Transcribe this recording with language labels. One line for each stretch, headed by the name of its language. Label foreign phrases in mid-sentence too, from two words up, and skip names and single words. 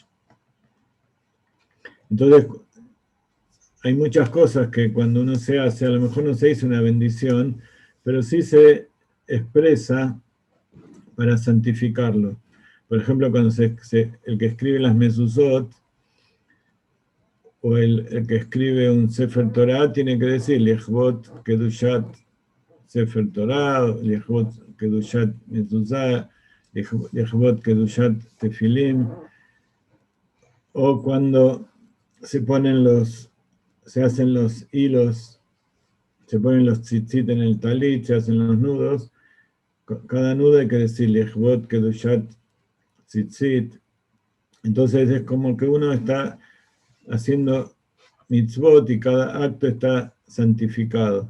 Spanish: Entonces, hay muchas cosas que cuando uno se hace, a lo mejor no se dice una bendición, pero sí se expresa para santificarlo. Por ejemplo, cuando el que escribe las mezuzot o el que escribe un Sefer Torah tiene que decir
Hebrew: לשם קדושת ספר תורה, לשם קדושת מזוזה, לשם קדושת תפילין,
Spanish: o cuando se hacen los hilos, se ponen los tzitzit en el talit, se hacen los nudos. Cada nudo hay que decir
Hebrew: לשם קדושת ציצית.
Spanish: Entonces es como que uno está haciendo mitzvot y cada acto está santificado.